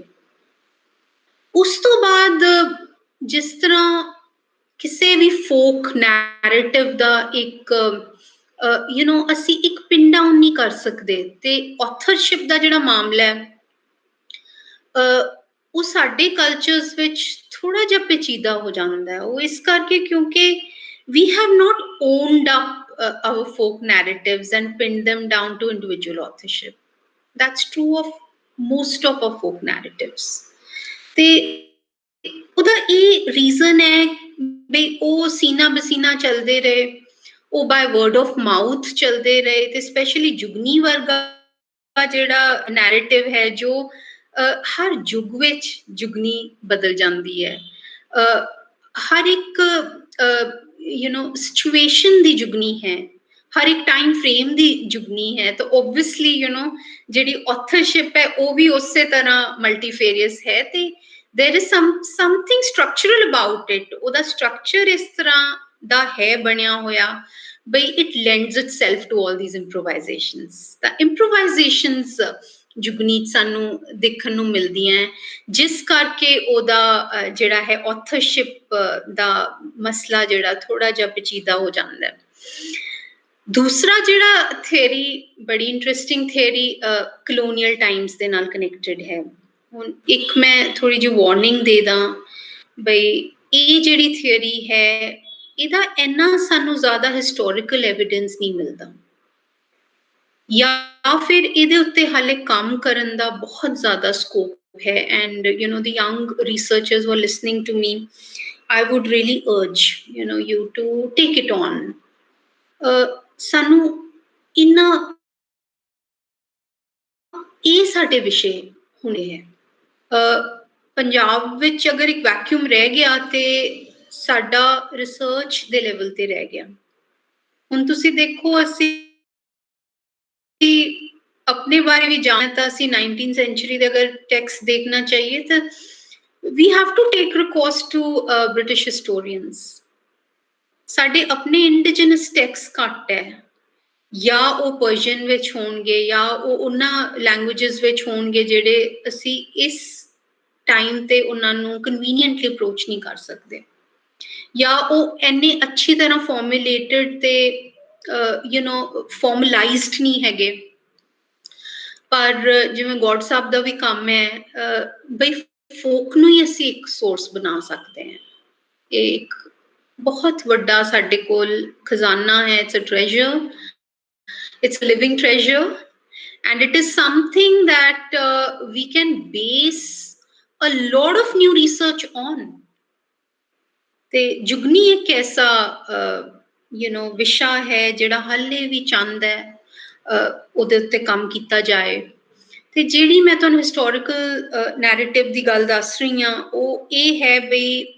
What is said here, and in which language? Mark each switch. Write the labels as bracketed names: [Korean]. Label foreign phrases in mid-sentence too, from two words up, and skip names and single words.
[Punjabi] ਉਸ ਤੋਂ ਬਾਅਦ ਜਿਸ ਤਰ੍ਹਾਂ ਕਿਸੇ ਵੀ [English] folk narrative [Punjabi] ਦਾ ਇੱਕ ਅਸੀਂ ਇੱਕ [English] pin down [Punjabi] ਨਹੀਂ ਕਰ ਸਕਦੇ ਤੇ ਆਥਰਸ਼ਿਪ ਦਾ ਜਿਹੜਾ ਮਾਮਲਾ ਹੈ ਉਹ ਸਾਡੇ ਕਲਚਰਸ ਵਿੱਚ ਥੋੜਾ ਜਿਹਾ ਪੇਚੀਦਾ ਹੋ ਜਾਂਦਾ ਹੈ। ਉਹ ਇਸ ਕਰਕੇ ਕਿਉਂਕਿ [English] we have not owned up our folk narratives and pinned them down to individual authorship. That's true of most of our folk narratives. [Punjabi] ਤੇ ਉਹਦਾ ਇਹ ਰੀਜ਼ਨ ਹੈ ਬਈ ਉਹ ਸੀਨਾ ਬਸੀਨਾ ਚੱਲਦੇ ਰਹੇ, ਉਹ [English] by word of mouth [Punjabi] ਚੱਲਦੇ ਰਹੇ ਤੇ ਸਪੈਸ਼ਲੀ ਜੁਗਨੀ ਵਰਗਾ ਜਿਹੜਾ ਨੈਰੇਟਿਵ ਹੈ ਜੋ ਹਰ ਯੁੱਗ ਵਿੱਚ ਜੁਗਨੀ ਬਦਲ ਜਾਂਦੀ ਹੈ। ਹਰ ਇੱਕ ਸਿਚੁਏਸ਼ਨ ਦੀ ਜੁਗਨੀ ਹੈ, ਹਰ ਇੱਕ [English] time frame [Punjabi] ਦੀ ਜੁਗਨੀ ਹੈ ਤਾਂ ਓਬਵੀਅਸਲੀ ਜਿਹੜੀ ਆਥਰਸ਼ਿਪ ਹੈ ਉਹ ਵੀ ਉਸੇ ਤਰ੍ਹਾਂ ਮਲਟੀਫੇਰੀਅਸ ਹੈ ਤੇ [English] there is something structural about it [Punjabi] ਉਹਦਾ ਸਟਰਕਚਰ ਇਸ ਤਰ੍ਹਾਂ ਦਾ ਹੈ ਬਣਿਆ ਹੋਇਆ ਬਈ [English] it lends itself to all these improvisations [Punjabi] ਤਾਂ improvisations ਜੁਗਨੀ ਸਾਨੂੰ ਦੇਖਣ ਨੂੰ ਮਿਲਦੀਆਂ ਜਿਸ ਕਰਕੇ ਉਹਦਾ ਜਿਹੜਾ ਹੈ ਆਥਰਸ਼ਿਪ ਦਾ ਮਸਲਾ ਜਿਹੜਾ ਥੋੜਾ ਜਿਹਾ ਪੇਚੀਦਾ ਹੋ ਜਾਂਦਾ ਹੈ ਦੂਸਰਾ ਜਿਹੜਾ ਥਿਊਰੀ ਬੜੀ [English] interesting theory colonial times [Punjabi] ਦੇ ਨਾਲ ਕਨੈਕਟਡ ਹੈ ਹੁਣ ਇੱਕ ਮੈਂ ਥੋੜੀ ਜਿਹੀ ਵਾਰਨਿੰਗ ਦੇ ਦਾਂ ਬਈ ਇਹ ਜਿਹੜੀ ਥਿਊਰੀ ਹੈ ਇਹਦਾ ਇੰਨਾ ਸਾਨੂੰ ਜ਼ਿਆਦਾ [English] historical evidence [Punjabi] ਨਹੀਂ ਮਿਲਦਾ ਜਾਂ ਫਿਰ ਇਹਦੇ ਉੱਤੇ ਹਾਲੇ ਕੰਮ ਕਰਨ ਦਾ ਬਹੁਤ ਜ਼ਿਆਦਾ ਸਕੋਪ ਹੈ [English] ਐਂਡ the young researchers who are listening to me I would really urge you to take it on [Punjabi] ਸਾਨੂੰ ਇਹਨਾਂ ਇਹ ਸਾਡੇ ਵਿਸ਼ੇ ਹੋਣੇ ਹੈ ਪੰਜਾਬ ਵਿੱਚ ਅਗਰ ਇੱਕ ਵੈਕਿਊਮ ਰਹਿ ਗਿਆ ਤੇ ਸਾਡਾ ਰਿਸਰਚ ਦੇ ਲੈਵਲ ਤੇ ਰਹਿ ਗਿਆ ਹੁਣ ਤੁਸੀਂ ਦੇਖੋ ਅਸੀਂ [Hindi] अपने बारे भी जानता सी [Punjabi] 19th सेंचुरी ਦੇ [Hindi] अगर टेक्स्ट देखना चाहिए तो [English] we have to take recourse to British historians [Punjabi] ਸਾਡੇ ਆਪਣੇ [English] indigenous text [Punjabi] ਘੱਟ ਹੈ ਜਾਂ ਉਹ ਪਰਸ਼ੀਅਨ ਵਿੱਚ ਹੋਣਗੇ ਜਾਂ ਉਹ ਉਹਨਾਂ ਲੈਂਗੁਏਜਸ ਵਿੱਚ ਹੋਣਗੇ ਜਿਹੜੇ ਅਸੀਂ ਇਸ ਟਾਈਮ ਤੇ ਉਹਨਾਂ ਨੂੰ [English] conveniently approach [Punjabi] ਨਹੀਂ ਕਰ ਸਕਦੇ ਜਾਂ ਉਹ ਇੰਨੇ ਅੱਛੀ ਤਰ੍ਹਾਂ ਫਾਰਮੂਲੇਟਡ ਤੇ ਫਾਰਮਲਾਈਜ਼ਡ ਨਹੀਂ ਹੈਗੇ ਪਰ ਜਿਵੇਂ ਗੌਡ ਸਾਹਿਬ ਦਾ ਵੀ ਕੰਮ ਹੈ ਬਈ ਫੋਕ ਨੂੰ ਹੀ ਅਸੀਂ ਇੱਕ ਸੋਰਸ ਬਣਾ ਸਕਦੇ ਹਾਂ ਇਹ ਇੱਕ ਬਹੁਤ ਵੱਡਾ ਸਾਡੇ ਕੋਲ ਖਜ਼ਾਨਾ ਹੈ [English] it's a treasure it's a living treasure and it is something that we can base a lot of new research on [Punjabi] ਤੇ ਜੁਗਨੀ ਇੱਕ ਐਸਾ ਵਿਸ਼ਾ ਹੈ ਜਿਹੜਾ ਹਾਲੇ ਵੀ ਚਾਹੁੰਦਾ ਹੈ ਉਹਦੇ ਉੱਤੇ ਕੰਮ ਕੀਤਾ ਜਾਏ ਤੇ ਜਿਹੜੀ ਮੈਂ ਤੁਹਾਨੂੰ [English] historical narrative [Punjabi] ਦੀ ਗੱਲ ਦੱਸ ਰਹੀ ਹਾਂ ਉਹ ਇਹ ਹੈ ਬਈ